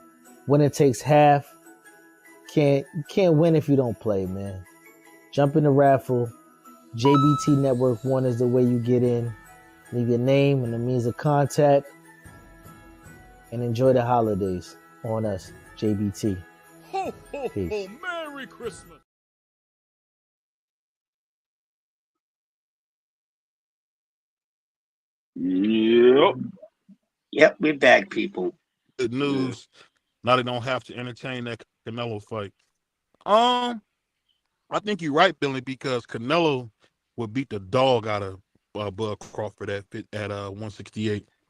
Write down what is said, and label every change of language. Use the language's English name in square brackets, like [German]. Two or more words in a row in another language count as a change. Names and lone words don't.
[English] Winner takes half. You can't win if you don't play, man. Jump in the raffle. JBT Network 1 is the way you get in. Leave your name and the means of contact. And enjoy the holidays on us, JBT. Ho, ho, Peace. ho, Merry Christmas. Yep, we're back, people. Good news. Now they don't have to entertain that Canelo fight. I think you're right, Billy, because Canelo would beat the dog out of Bud Crawford at 168.